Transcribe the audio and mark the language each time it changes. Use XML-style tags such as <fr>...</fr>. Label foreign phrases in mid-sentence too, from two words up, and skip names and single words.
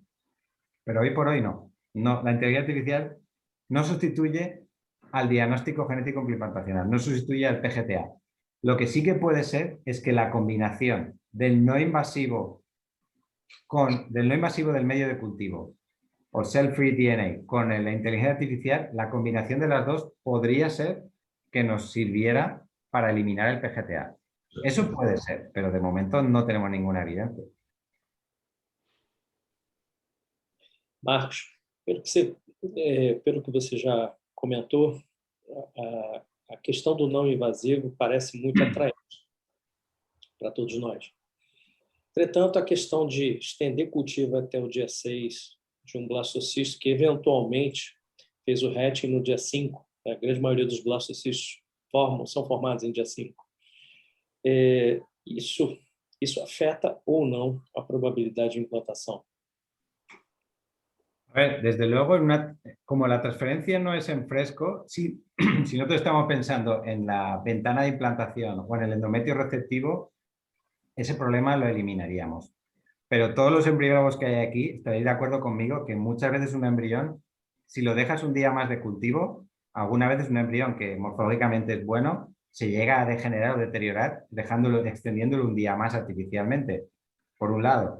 <es>Pero hoy por hoy no. La inteligencia artificial no sustituye al diagnóstico genético implantacional, no sustituye al PGTA. Lo que sí que puede ser es que la combinación del no invasivo del medio de cultivo o</es> <en>cell-free DNA</en> <es>con la inteligencia artificial, la combinación de las dos podría ser que nos sirviera para eliminar el PGTA. Eso puede ser, pero de momento no tenemos ninguna evidencia.</es> <pt>Marcos, pelo que você já comentou, a questão do não invasivo parece muito atraente para todos nós. Entretanto, a questão de estender cultivo até o dia 6 de um blastocisto que eventualmente fez o hatching no dia 5, a grande maioria dos blastocistos são formados em dia 5. Isso afeta ou não a probabilidade de implantação?</pt> <es>A ver, desde luego, como la transferencia no es en fresco, si nosotros estamos pensando en la ventana de implantación o en el endometrio receptivo, ese problema lo eliminaríamos. pero todos los embriólogos que hay aquí estaréis de acuerdo conmigo que muchas veces un embrión, si lo dejas un día más de cultivo, alguna vez es un embrión que morfológicamente es bueno, se llega a degenerar o deteriorar extendiéndolo un día más artificialmente, por un lado.</es>